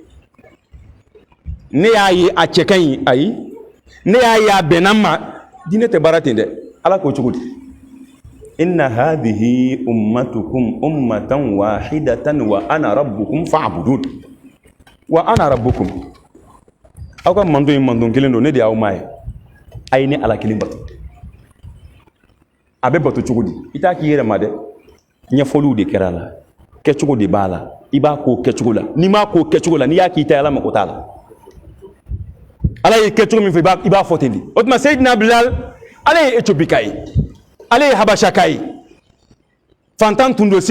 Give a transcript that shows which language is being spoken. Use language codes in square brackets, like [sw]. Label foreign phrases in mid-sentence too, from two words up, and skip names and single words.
[bm] ne y'a ye a cɛ ka ɲi ayi ne y'a ye a bɛnna ma diinɛ tɛ baara ten dɛ ala ko cogo di [ar] إن هذه أمتكم أمة واحدة وأنا ربكم فاعبدون وأنا ربكم [bm] aw ka mandon ye mandon kelen don ne de y'aw maa ye a ye ne ala kelen bato a bɛ bato cogo di i t'a k'i yɛrɛ ma dɛ ɲɛfɔliw de kɛra a la kɛcogo de b'a la i b'a ko kɛcogo la n'i m'a ko kɛcogo la n'i y'a k'i ta ala mako t'a la ala ye kɛcogo min fɔ i b'a fɔ ten de o tuma Seyidina Bilal ale ye Éthiopie ka ye ale ye Habasha ka ye fantan tun don se